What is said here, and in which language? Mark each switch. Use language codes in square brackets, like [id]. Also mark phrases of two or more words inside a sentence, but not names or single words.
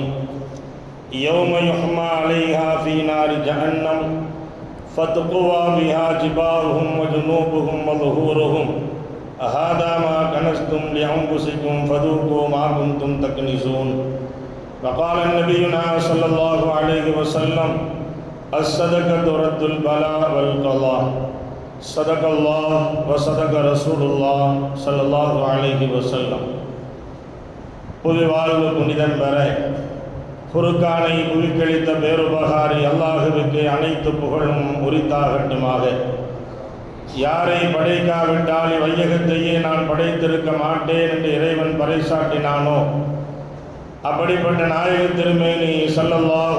[ar] يوم يحمى عليها في نار جهنم فتقوى بها جباههم وجنوبهم وظهورهم، هذا ما كنزتم لأنفسكم فذوقوا ما كنتم تكنزون. وقال نبينا صلى الله عليه وسلم: الصدقة رد البلاء والقضاء. صدق الله وصدق رسول الله صلى الله عليه وسلم. [ta] புவிவாழ்வு புனிதம் பெற ஃபுர்கானை புவிக்கழித்த பேருபகாரி அல்லாஹுவுக்கு அனைத்து புகழும் உரித்தாகட்டுமாக. யாரை படைக்காவிட்டால் இவ்வையகத்தையே நான் படைத்திருக்க மாட்டேன் என்று இறைவன் பறைசாட்டினானோ, அப்படிப்பட்ட நாயக திருமேனி ஸல்லல்லாஹு